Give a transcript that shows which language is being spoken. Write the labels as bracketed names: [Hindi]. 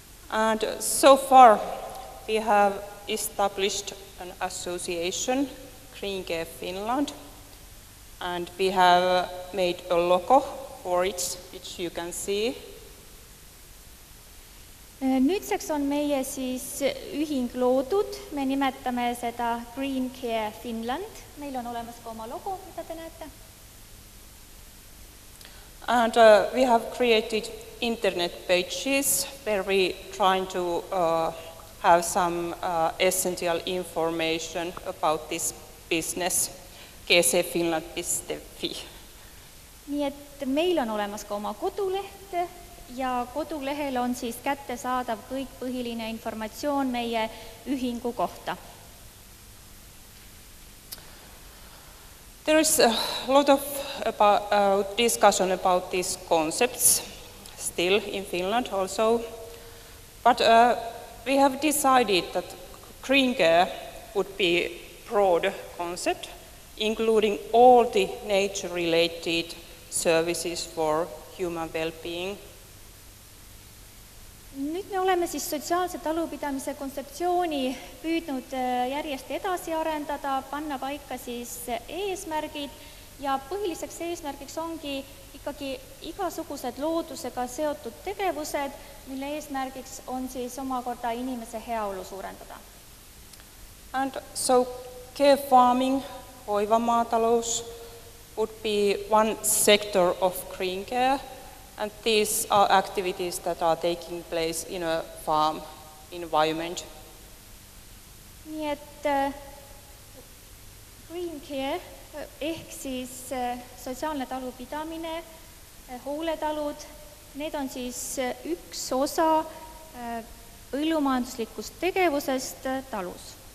[English] And so far we have established an association, Green Care Finland, and we have made a logo for it, which you can see. [Estonian] Nüüdseks on meie siis ühing loodud, me nimetame seda Green Care Finland, meil on olemas ka oma logo, mida te näete. [English] And we have created internet pages where we trying to have some essential information about this business, gcfinland.fi. [Estonian] Nii et meil on olemas ka oma koduleht ja kodulehel on siis kättesaadav kõik põhiline informatsioon meie ühingu kohta. [English] There is a lot of discussion about these concepts still in Finland also, but we have decided that green care would be a broad concept, including all the nature-related services for human well-being. [Estonian] Nüüd me oleme siis sotsiaalse talupidamise kontseptsiooni püüdnud järjest edasi arendada, panna paika siis eesmärgid ja põhiliseks eesmärgiks ongi ikkagi igasugused loodusega seotud tegevused, mille eesmärgiks on siis omakorda inimese heaolu suurendada. [English] And so care farming, hoivamaatalous, would be one sector of green care. And these are activities that are taking place in a farm environment. [Estonian] Nii et green care ehk siis sotsiaalne talupidamine, hooletalud, need on siis üks osa põllumajanduslikust tegevusest talus.